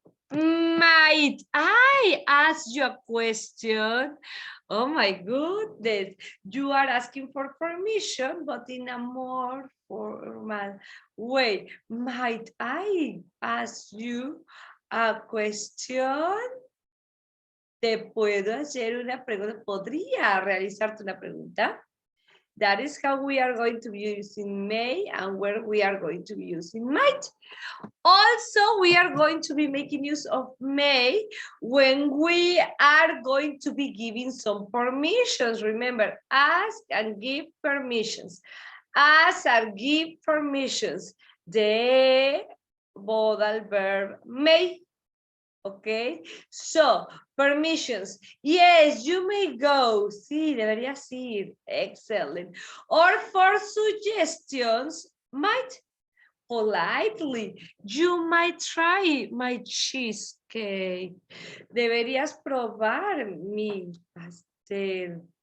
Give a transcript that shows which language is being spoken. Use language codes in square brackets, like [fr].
[en] Might I ask you a question? Oh my goodness, you are asking for permission, but in a more formal way. Might I ask you a question? [es] ¿Te puedo hacer una pregunta? ¿Podría realizarte una pregunta? [en] That is how we are going to be using may and where we are going to be using might. Also, we are going to be making use of may when we are going to be giving some permissions. Remember, ask and give permissions. Ask and give permissions. The modal verb may. Okay, so permissions. Yes, you may go. [es] Sí, deberías ir. [en] Excellent. Or for suggestions, might. Politely, you might try my cheesecake. [es] Deberías probar mi pastel.